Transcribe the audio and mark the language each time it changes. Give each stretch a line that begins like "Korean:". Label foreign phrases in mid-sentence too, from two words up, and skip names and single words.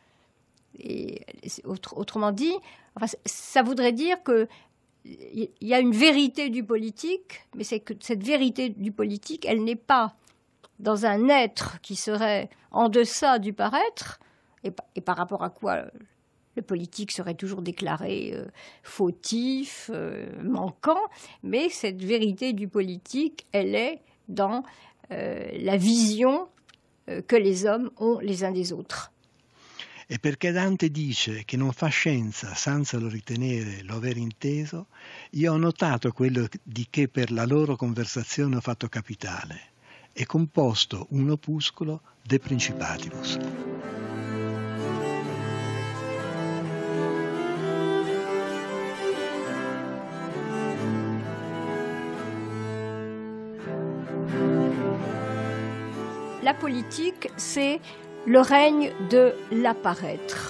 French: Et autrement dit, ça voudrait dire qu'il y a une vérité du politique, mais c'est que cette vérité du politique, elle n'est pas dans un être qui serait en deçà du paraître, et par rapport à quoi le politique serait toujours déclaré fautif, manquant, mais cette vérité du politique, elle est dans la vision que les hommes ont les uns des autres.
Italian: E perché Dante dice che non fa scienza senza lo ritenere lo aver inteso, io ho notato quello di che per la loro conversazione ho fatto capitale e composto un opuscolo De Principatibus.
French: La politique, c'est le règne de l'apparaître.